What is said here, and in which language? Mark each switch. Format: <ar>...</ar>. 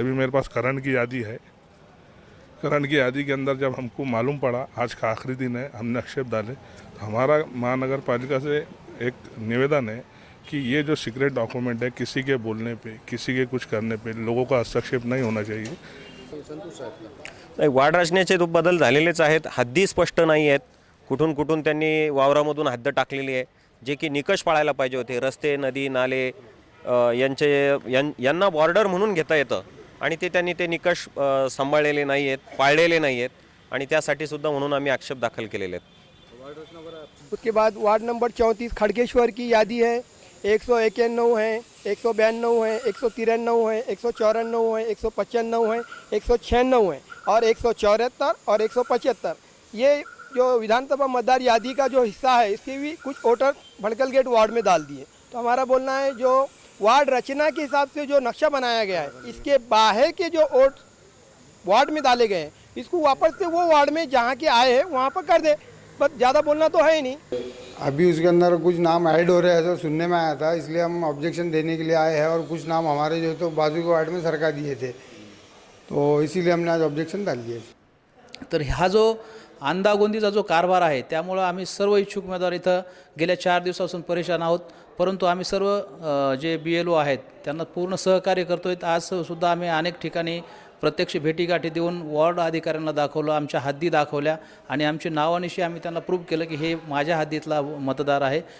<hi>अभी मेरे पास करंट की यादी है। करंट की यादी के अंदर जब हमको मालूम पड़ा आज का आखिरी दिन है, हमने आक्षेप डाले, तो हमारा महानगर पालिका से एक निवेदन है कि ये जो सीक्रेट डॉक्यूमेंट है, किसी के बोलने पे, किसी के कुछ करने पे लोगों का हस्तक्षेप नहीं होना चाहिए।</hi> <mr>वार्ड रचनेचे तो बदल झालेलेच आहेत, हद्दी स्पष्ट नाही आहेत, कुठून कुठून त्यांनी वावरामधून हद्द टाकलेली आहे, जे की निकष पाळायला पाहिजे होते। रस्ते, नदी, नाले यांना बॉर्डर म्हणून घेता येतं आणि त्यांनी ते निकष सांभाळलेले नाही आहेत, पाळलेले नाही आहेत आणि त्यासाठी सुद्धा म्हणून आम्ही आक्षेप दाखल केलेले आहेत।</mr> <hi>उसके बाद वार्ड नंबर 34 खड़गेश्वर की यादी है, 191 है, 192 है, 193 है, 194 है, 195 है, 196 है और 174 और 175। ये जो विधानसभा मतदार यादी का जो हिस्सा है, इसके भी कुछ वोटर भड़कल गेट वार्ड में डाल दिए। तो हमारा बोलना है जो वार्ड रचना के हिसाब से जो नक्शा बनाया गया है, इसके बाहर के जो वोट वार्ड में डाले गए हैं, इसको वापस से वो वार्ड में जहाँ के आए हैं वहाँ पर कर दे, बस ज़्यादा बोलना तो है ही नहीं। अभी उसके अंदर कुछ नाम ऐड हो रहे हैं, ऐसा सुनने में आया था, इसलिए हम ऑब्जेक्शन देने के लिए आए हैं और कुछ नाम हमारे जो तो बाजू के वार्ड में सरका दिए थे, तो इसीलिए हमने आज ऑब्जेक्शन डाल दिए।</hi> <mr>तर हा जो अंदागोंदीचा जो कारभार आहे त्यामुळं आम्ही सर्व इच्छुक उमेदवार इथं गेल्या 4 दिवसापासून परेशान आहोत. परंतु आम्ही सर्व जे BLO आहेत त्यांना पूर्ण सहकार्य करतो आहेत. आजसुद्धा आम्ही अनेक ठिकाणी प्रत्यक्ष भेटीगाठी देऊन वॉर्ड अधिकाऱ्यांना दाखवलं, आमच्या हद्दी दाखवल्या आणि आमची नावानिशी आम्ही त्यांना प्रूव्ह केलं की हे माझ्या हद्दीतला मतदार आहे.</mr>